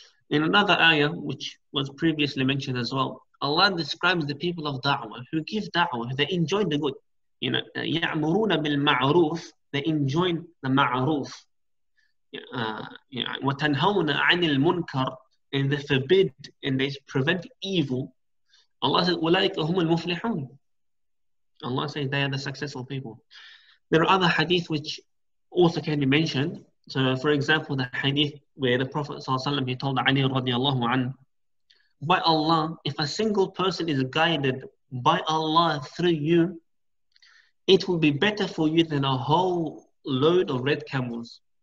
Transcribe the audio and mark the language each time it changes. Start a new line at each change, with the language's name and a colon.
English: In another ayah, which was previously mentioned as well, Allah describes the people of da'wah who give da'wah, they enjoy the good. You know,
Arabic: يَأْمُرُونَ بِالْمَعْرُوفِ
English: they enjoin the ma'roof.
Arabic: وَتَنْهَوْنَ عَنِ الْمُنْكَرِ,
English: and they forbid and they prevent evil. Allah says,
Arabic: أُولَٰئِكَ هُمُ الْمُفْلِحُونَ.
English: Allah says they are the successful people. There are other hadith which also can be mentioned. So for example, the hadith where the Prophet ﷺ, he told Ali radiallahu anhu, by Allah, if a single person is guided by Allah through you, it will be better for you than a whole load of red camels.